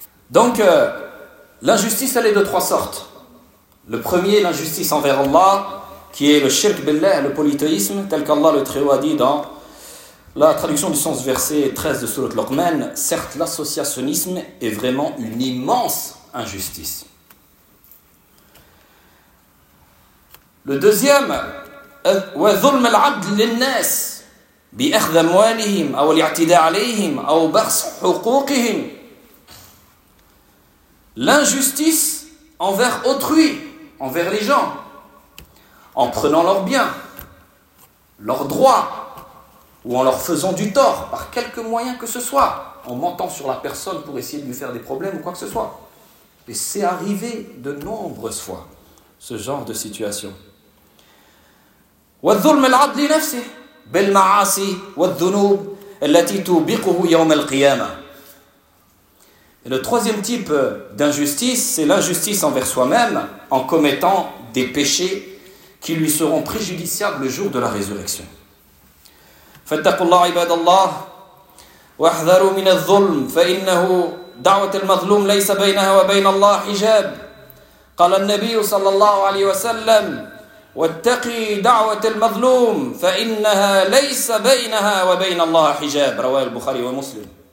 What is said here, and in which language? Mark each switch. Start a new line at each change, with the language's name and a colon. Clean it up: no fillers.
French: Donc, l'injustice, elle est de trois sortes. Le premier, l'injustice envers Allah, qui est le shirk billah, le polythéisme, tel qu'Allah le Très-Haut a dit dans la traduction du sens verset 13 de Sourate Luqman. Certes, l'associationnisme est vraiment une immense injustice. Le deuxième,
Arabic: وَظُلْمَ الْعَبْدِ لِلنَّاسِ بِأَخْذَ مُوَالِهِمْ أَوْ الْيَعْتِدَى عَلَيْهِمْ أَوْ بَخْسُ حُقُوقِهِمْ.
French: L'injustice envers autrui, envers les gens, en prenant leurs biens, leurs droits, ou en leur faisant du tort, par quelque moyen que ce soit, en mentant sur la personne pour essayer de lui faire des problèmes ou quoi que ce soit. Et c'est arrivé de nombreuses fois, ce genre de situation.
Arabic: والظلم العبد لنفسه بالمعاصي والذنوب التي تبقه يوم القيامة.
French: Le troisième type d'injustice, c'est l'injustice envers soi-même en commettant des péchés qui lui seront préjudiciables le jour de la résurrection.
Arabic: فاتقوا الله عباد الله واحذروا من الظلم فإنه دعوة المظلوم ليس بينها وبين الله حجاب. قال النبي صلى الله عليه وسلم واتقي دعوة المظلوم فإنها ليس بينها وبين الله حجاب رواه البخاري ومسلم.